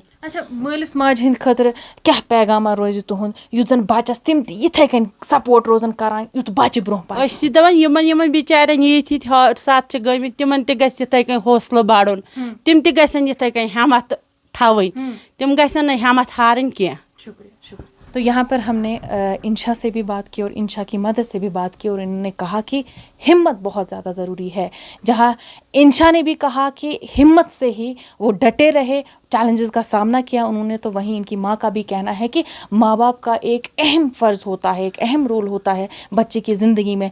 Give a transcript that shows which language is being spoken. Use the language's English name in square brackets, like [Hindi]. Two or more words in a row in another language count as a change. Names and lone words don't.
[Kashmiri] اچھا مٲلِس ماجہِ ہِنٛدِ خٲطرٕ کیٛاہ پیغامہ روزِ تُہُنٛد یُتھ زَن بَچَس تِم تہِ یِتھَے کٔنۍ سپوٹ روزان کَران یُتھ بَچہِ برونٛہہ پَکہِ؟ أسۍ چھِ دَپان یِمَن بِچارٮ۪ن یِتھۍ حادثات چھِ گٔمٕتۍ تِمَن تہِ گژھِ یِتھَے کٔنۍ حوصلہٕ بَڑُن، تِم تہِ گژھن یِتھَے کٔنۍ ہٮ۪مت تھاوٕنۍ، تِم گژھن نہٕ ہٮ۪مت ہارٕنۍ کینٛہہ. [Urdu] شکریہ شکریہ. تو یہاں پر ہم نے انشا سے بھی بات کی اور انشا کی مدد سے بھی بات کی اور انہوں نے کہا کہ ہمت بہت زیادہ ضروری ہے. جہاں انشا نے بھی کہا کہ ہمت سے ہی وہ ڈٹے رہے، چیلنجز کا سامنا کیا انہوں نے، تو وہیں ان کی ماں کا بھی کہنا ہے کہ ماں باپ کا ایک اہم فرض ہوتا ہے، ایک اہم رول ہوتا ہے بچے کی زندگی میں.